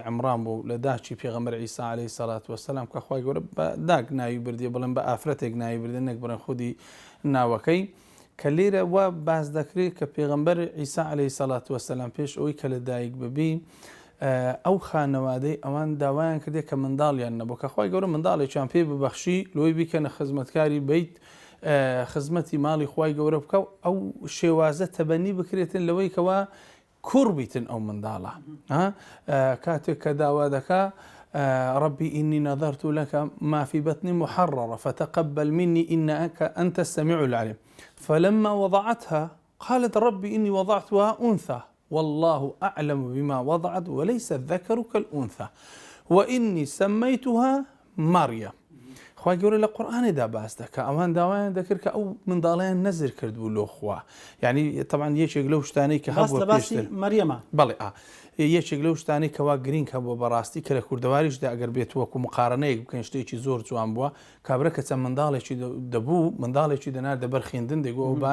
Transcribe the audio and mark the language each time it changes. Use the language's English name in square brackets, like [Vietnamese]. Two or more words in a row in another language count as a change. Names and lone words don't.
[Central Kurdish] عمران بوو لە داچی پێغەمبەر عیسا [Arabic] عەلەیهی السەڵات وەسەلام [Central Kurdish] کە خوای گەورە بە داگ ناوی بردیە بڵێن بە ئافرەتێک ناوی بردێ نەک بڵێن خودی ناوەکەی، کە لێرە وا باز دەکرێت کە پێغەمبەر عیسا [Arabic] عەلەیهی السەڵات وەسەلام [Central Kurdish] پێش ئەوەی کە لە دایک ببی ئەو خانەوادەی ئەوان داوایان کردێ کە منداڵیان نەبوو کە خۆی گەورە منداڵێکیان پێ ببەخشی لۆی بیکەنە خزمەتکاری بیت خزمەتی ماڵی خی گەورە بکە ئەو شێوازە تەبەنی بکرێتن لەوەی کەوا کوڕ بیتن ئەو منداڵە کاتێک کە داوا دەکا [Arabic] ربي إني نظرت لك ما في بطني محررة فتقبل مني إنك أنت السميع العليم فلما وضعتها قالت ربي إني وضعتها أنثى والله أعلم بما وضعت وليس الذكر كالأنثى وإني سميتها مريم [Central Kurdish] خواهی گەورە لە قورآانی دا باس دەکە ئەوان داوایان دەکرد کە ئەو منداڵیان نەزر کرد بوو لۆ خوا [Arabic] یعنی طبعا [Central Kurdish] یەکێک لەو شتانەی کە هەبووە پێشتر مەریەمە بەڵێ یەکێک لەو شتانەی کەوا گرنگ هەبووە بەڕاستی کە لە کوردەواریشدا ئەگەر بێت وەکو مقارنەیەک بکەن شتێکی زۆر جوان بووە کابرا کە چەند منداڵێکی دەبوو منداڵێکی دەنار دەبەر خوێندن دەگووە بە